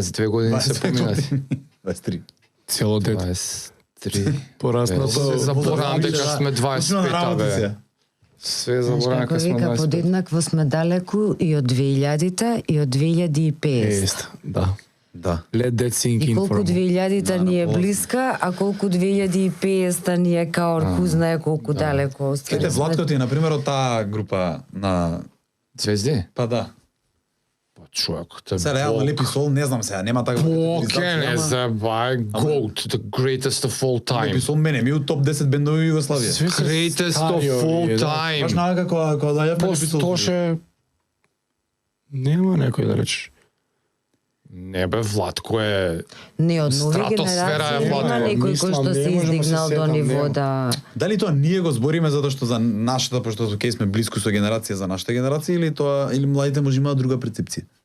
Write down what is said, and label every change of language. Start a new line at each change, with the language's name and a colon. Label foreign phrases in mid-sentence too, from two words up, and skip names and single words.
Macedonian: 22 години се поминати. 23. Цело дете. 23. Пораснато. Се заборавам дека сме 25 бе. Се заборавам Како дека сме вика, 25. подеднакво сме далеку и од 2000-та и од 2050. Да. Да.
English: Let that sink
Macedonian: И
English: in
Macedonian: колку
English: for a moment.
Macedonian: 2000-та ни е блиска, а колку 2050-та ни е као ку знае колку далеко. Ете, Владко ти е, например, од таа група на... Звезди? Па да. Па човек, те Се реално Лепи Сол, не знам сега, нема таква
English: Ken is the GOAT, the greatest of all
Macedonian: Лепи
English: time.
Macedonian: Сол мене ми у топ 10 бендови во Југославија. Све се
English: Greatest of
Macedonian: стари
English: all
Macedonian: овие, да. Баш
English: time.
Macedonian: на како да ја Пост Тоше нема некој да речеш. Не бе, Владко е... Не од нови Стратосфера е генерации, Владко. има некој кој што Мислам, се не можам да се издигнал до сетам, ниво нема. да... Дали тоа ние го збориме затоа што за нашата, пошто окей сме блиску со генерација за нашата генерација или тоа или младите може имаат друга перцепција?